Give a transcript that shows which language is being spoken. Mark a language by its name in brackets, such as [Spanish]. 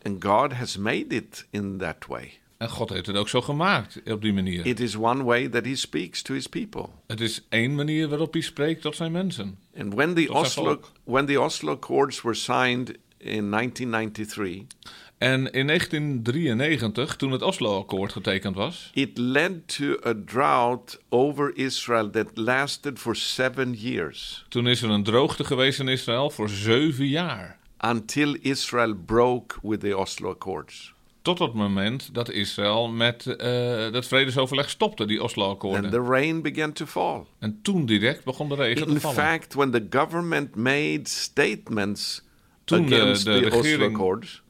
[English] And God has made it in that way. [Dutch] En God heeft het ook zo gemaakt op die manier. [English] It is one way that he speaks to his people. [Dutch] Het is één manier waarop hij spreekt tot zijn mensen. [English] And when the Oslo Accords were signed in 1993. [Dutch] En in 1993, toen het Oslo Akkoord getekend was. [English] It led to a drought over Israel that lasted for 7 years. [Dutch] Toen is er een droogte geweest in Israël voor 7 jaar. [English] Until Israel broke with the Oslo Accords. [Dutch] Tot het moment dat Israël met dat vredesoverleg stopte, die Oslo-akkoorden. [English] And the rain began to fall. [Dutch] En toen direct begon de regen in te vallen. [English] In fact, when the government made statements [Dutch] toen [English] against the Oslo Accords.